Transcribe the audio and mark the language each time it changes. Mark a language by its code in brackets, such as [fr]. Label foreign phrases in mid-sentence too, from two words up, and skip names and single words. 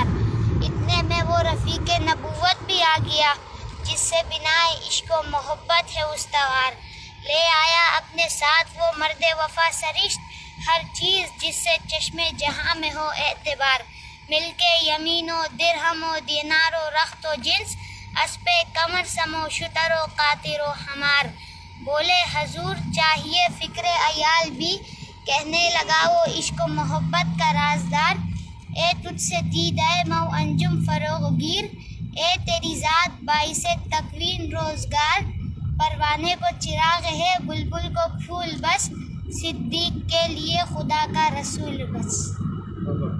[ur] اتنے میں وہ رفیق نبوت بھی آ گیا، جس سے بنائے عشق و محبت ہے استوار۔ لے آیا اپنے ساتھ وہ مرد وفا سرشت، ہر چیز جس سے چشم جہاں میں ہو اعتبار۔ مل کے یمین و درہم و دینار و رخت و جنس، اسپِ قمر سم و شتر و قاطر و حمار۔ بولے حضور چاہیے فکر عیال بھی، کہنے لگا وہ عشق و محبت کا رازدار۔ اے تجھ سے دیدہ مو انجم فروغ گیر، اے تیری ذات باعث تکوین روزگار۔ پروانے کو چراغ ہے بلبل کو پھول بس، صدیق کے لیے خدا کا رسول بس۔